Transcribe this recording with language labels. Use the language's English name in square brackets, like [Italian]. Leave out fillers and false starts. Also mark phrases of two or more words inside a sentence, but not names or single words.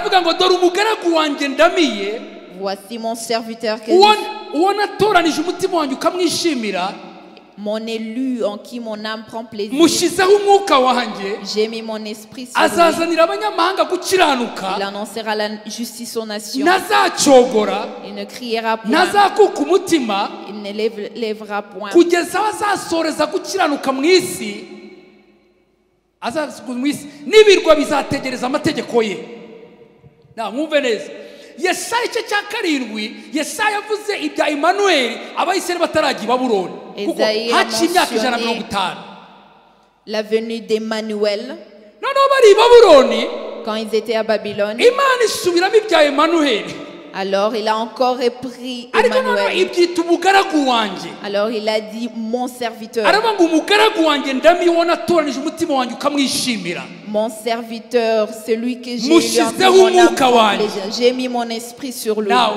[French] Voici mon serviteur que mon élu en qui mon âme prend plaisir. J'ai mis mon esprit sur lui. Il annoncera la justice aux nations. Il ne criera point. Il ne lèvera point. [Kinyarwanda] n'ibirwa bizategereza amategeko ye. Mwumve neza, Yesaya icyo cya karindwi, Yesaya yavuze ibya Emmanuel abayisirayeli batarajya i Babuloni, kuko haciye imyaka 150. [French] La venue d'Emmanuel. [Kinyarwanda] Noneho bari i Babuloni, [French] quand ils étaient à Babylone, [Kinyarwanda] Imana isubiramo ibya Emmanuel. [French] Alors il a encore repris Emmanuel. Alors il a dit mon serviteur. Mon serviteur, celui que j'ai mis mon esprit sur lui.